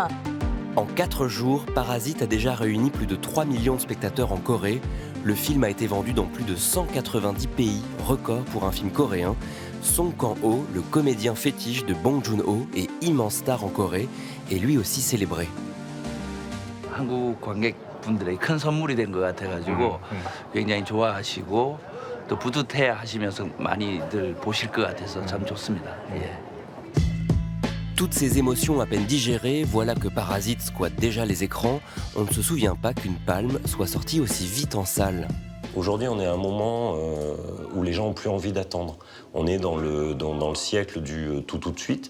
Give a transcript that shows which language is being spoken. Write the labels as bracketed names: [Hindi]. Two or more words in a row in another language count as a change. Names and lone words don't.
[French] En 4 jours, Parasite a déjà réuni plus de 3 millions de spectateurs en Corée. Le film a été vendu dans plus de 190 pays, record pour un film coréen. Song Kang-ho, le comédien fétiche de Bong Joon-ho et immense star en Corée, est lui aussi célébré. [Korean] 한국 관객분들의 큰 선물이 된 것 같아가지고 굉장히 좋아하시고 또 뿌듯해 하시면서 많이들 보실 것 같아서 참 좋습니다. [French] Toutes ces émotions à peine digérées, voilà que Parasite squatte déjà les écrans. On ne se souvient pas qu'une palme soit sortie aussi vite en salle. Aujourd'hui, on est à un moment où les gens n'ont plus envie d'attendre. On est dans le siècle du tout de suite.